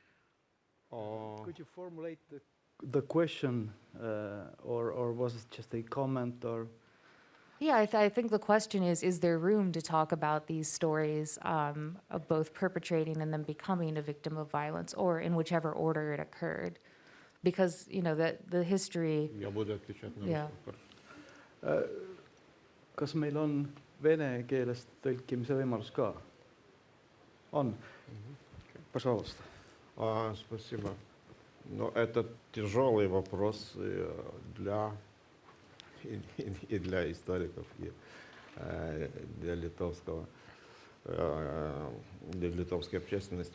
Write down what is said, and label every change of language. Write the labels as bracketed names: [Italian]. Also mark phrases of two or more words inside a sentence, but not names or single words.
[English] Could you formulate the question, or was it just a comment, or? Yeah, I think the question is there room to talk about these stories of both perpetrating and then becoming a victim of violence, or in whichever order it occurred? Because, the history... Yeah. [Estonian] Kas meil on vene keelest tõlkimise võimalus ka? On? [Russian] Пожалуйста. Спасибо. Но это тяжелый вопрос и для историков, и для литовской общественности.